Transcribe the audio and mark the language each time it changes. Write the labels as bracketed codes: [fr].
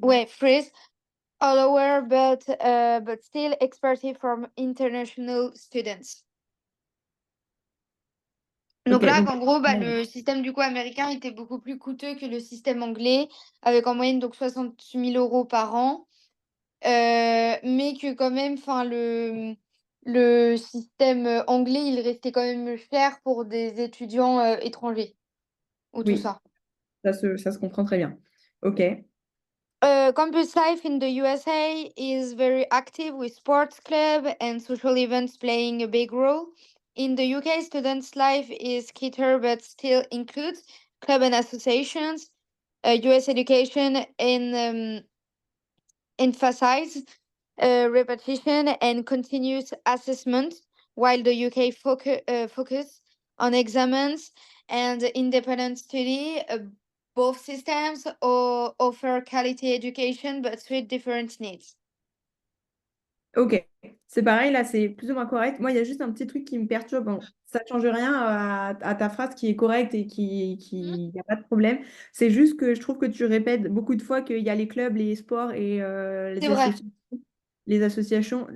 [fr] Ouais, [en] freeze, all over, but still expertise from international students. Ok, [fr] Donc là, donc en gros, bah, le système du coup américain était beaucoup plus coûteux que le système anglais, avec en moyenne donc 68 000 € par an. Mais que quand même, enfin, le système anglais, il restait quand même cher pour des étudiants étrangers ou tout oui, ça. ça se comprend très bien. Ok, [en] Campus life in the USA is very active with sports club and social events playing a big role. In the UK, students' life is quieter but still includes club and associations. US education emphasizes repetition and continuous assessment, while the UK focus on exams and independent study. Both systems offer quality education but suit different needs. ok. [fr] C'est pareil, là, c'est plus ou moins correct. Moi, il y a juste un petit truc qui me perturbe. Bon, ça ne change rien à ta phrase qui est correcte et Mhm. qui n'y a pas de problème. C'est juste que je trouve que tu répètes beaucoup de fois qu'il y a les clubs, les sports et C'est vrai. les associations.